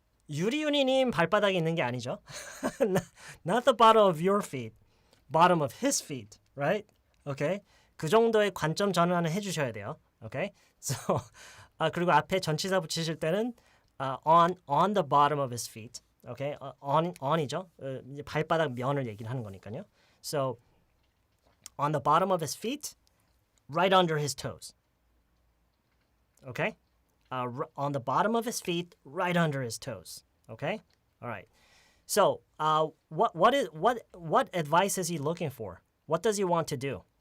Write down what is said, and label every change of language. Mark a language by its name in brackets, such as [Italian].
[Korean] 유리유리님 발바닥에 있는 게 아니죠. [English] Not the bottom of your feet. Bottom of his feet, right? Okay. [Korean] 그 정도의 관점 전환을 해주셔야 돼요. [English] Okay. So [Korean] 그리고 앞에 전치사 붙이실 때는 [English] on the bottom of his feet. Okay. on이죠. [Korean] 발바닥 면을 얘기를 하는 거니까요. [English] So on the bottom of his feet, right under his toes. Okay? On the bottom of his feet, right under his toes. Okay? All right. So, what advice is he looking for? What does he want to do?